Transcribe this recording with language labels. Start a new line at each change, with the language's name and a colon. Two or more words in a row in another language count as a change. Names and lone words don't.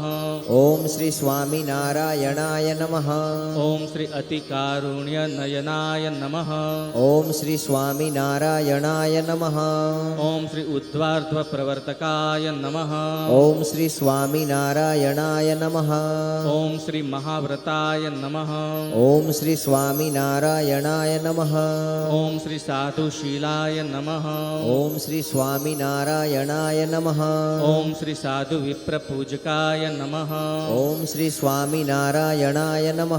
Sanskrit: ओम श्री स्वामिनारायणाय नमः। ओम श्री अतिकारुण्य नयनाय नमः। ओम श्री स्वामिनारायणाय नमः। ओम श्री उद्वार्ध्व प्रवर्तकाय नमः। ओम श्री स्वामिनारायणाय नमः। ओम श्री શ્રી મહાવ્રતાય નમઃ. ઓમ શ્રી સ્વામિનારાયણાય નમઃ. ઓમ શ્રી સાધુશીલાય નમઃ. ઓમ શ્રી સ્વામિનારાયણાય નમઃ. ઓમ શ્રી સાધુ વિપ્રપૂજકાય નમઃ. ઓમ શ્રી સ્વામિનારાયણાય નમઃ.